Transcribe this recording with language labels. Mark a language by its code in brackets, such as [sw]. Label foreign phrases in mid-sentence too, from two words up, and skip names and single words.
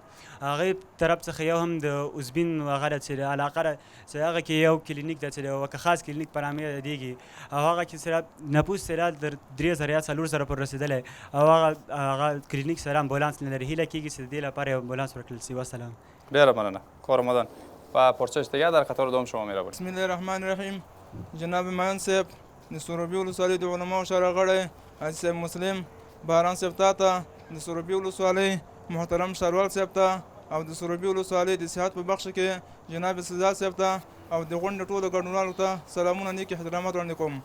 [ps] هغې طرف څخه یو هم د اوزبین هغه ده چې د علاقه ده چې هغه کې یو کلینیک ده چې د وکخاس کلینیک په نامه یادېږي او هغه کې سره نفوس سره د 3000 یا 4000 پورې رسېدلی او هغه کلینیک سره امبولانس نه لري. هیله کېږي چې د دې لپاره یو امبولانس ورکړل شي. والسلام. ډېره مننه. [fa] کور رمضان و پرسش دیگه در قطار دوم شما می‌روید. [ar] بسم الله الرحمن الرحیم. [ps] جناب معین صاحب د سروبي ولسوالۍ د علماو شورا غړی حاجي صاحب مسلم باران صاحب ته د سروبي ولسوالۍ محترم ښاروال صاحب ته او د سروبي ولسوالۍ د صحت په بخش کې جناب سزاد صاحب ته او د غونډې ټولو ګډونوالو ته سلامونه نیک احترامات وړاندې کوم.